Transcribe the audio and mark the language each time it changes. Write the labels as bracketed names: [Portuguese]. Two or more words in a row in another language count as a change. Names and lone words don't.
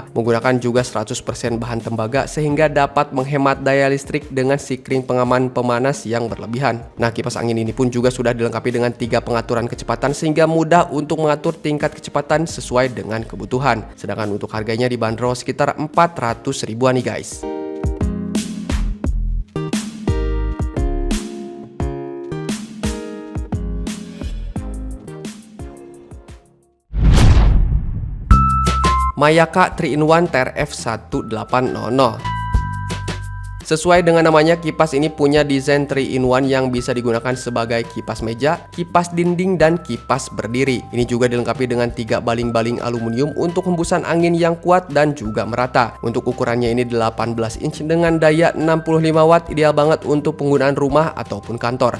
[Indonesian] Menggunakan juga 100% bahan tembaga sehingga dapat menghemat daya listrik dengan sikring pengaman pemanas yang berlebihan. Nah, kipas angin ini pun juga sudah dilengkapi dengan 3 pengaturan kecepatan sehingga mudah untuk mengatur tingkat kecepatan sesuai dengan kebutuhan. Sedangkan untuk harganya dibanderol sekitar 400 ribuan nih guys. Mayaka 3-in-1 TRF 1800. Sesuai dengan namanya, kipas ini punya desain 3-in-1 yang bisa digunakan sebagai kipas meja, kipas dinding, dan kipas berdiri. Ini juga dilengkapi dengan 3 baling-baling aluminium untuk hembusan angin yang kuat dan juga merata. Untuk ukurannya ini 18 inch dengan daya 65 watt, ideal banget untuk penggunaan rumah ataupun kantor.